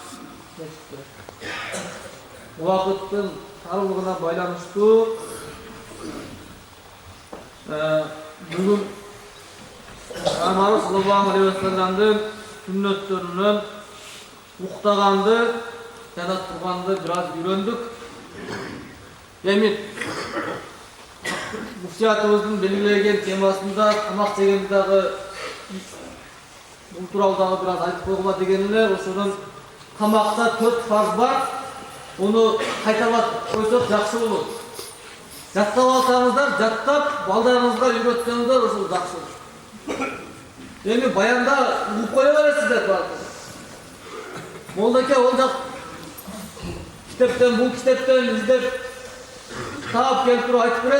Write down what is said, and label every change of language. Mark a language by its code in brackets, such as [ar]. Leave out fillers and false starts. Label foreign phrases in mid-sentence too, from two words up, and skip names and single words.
[ky] Убакыттын тарылыгына байланыштуу бүгүн Пайгамбар [ar] صلى الله عليه وسلم [ky] сүннөттөрүнөн уктаганды жана турганды бир аз үйрөндүк. Эми муфтиятыбыздын белгилеген темасында тамак жегенде дагы бул тууралуу дагы бир аз айтып койгула деген эле. Ошондон тамакта 4 фарз бар. Ону кайтарлап койсок жакшы болот. Жаттап алсаңыздар, жаттап, балдарыңызга үйрөтсөңүздөр, ошол жақсы болот. Эми баянда угуп кое бересиздер балдар. Молдаке ол жак китептен, бул китептен издеп таап келип туруп айтып берет.